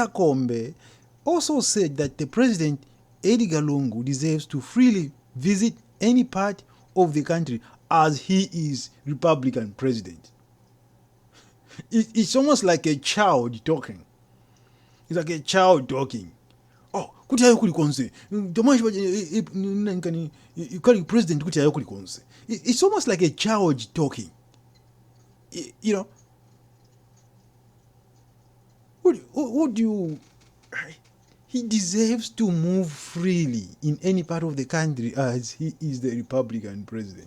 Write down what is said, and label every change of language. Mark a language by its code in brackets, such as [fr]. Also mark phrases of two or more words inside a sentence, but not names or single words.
[en] Kombe also said that the President Edgar Lungu deserves to freely visit any part of the country, as he is Republican president. It's almost like a child talking. It's like a child talking. [bem] Oh, kuti ayo kuli konse. President kuti ayo kuli konse. [en] It's almost like a child talking. You know. Would you? He deserves to move freely in any part of the country, as he is the Republican president.